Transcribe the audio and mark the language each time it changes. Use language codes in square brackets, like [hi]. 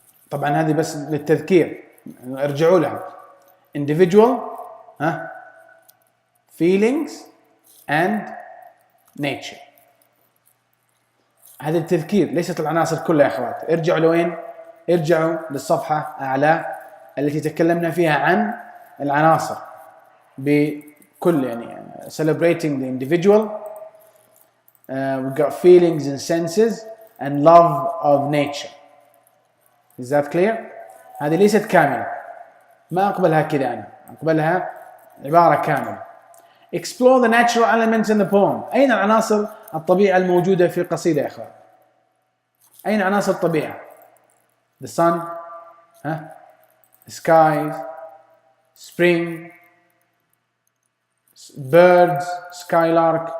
[ar] طبعا هذه بس للتذكير، ارجعوا لها. [en] Individual, feelings and nature. [ar] هذا التذكير، ليست العناصر كلها يا اخوات. ارجعوا لوين؟ ارجعوا للصفحة أعلى التي تكلمنا فيها عن العناصر بكل، يعني [en] celebrating the individual. We've got feelings and senses and love of nature. Is that clear? [ar] هذه ليست كاملة، ما أقبلها كذا، أنا أقبلها عبارة كاملة. [en] Explore the natural elements in the poem. [ar] أين عناصر الطبيعة الموجودة في القصيدة يا أخوان؟ أين عناصر الطبيعة؟ [en] The sun, the skies, spring, birds, skylark.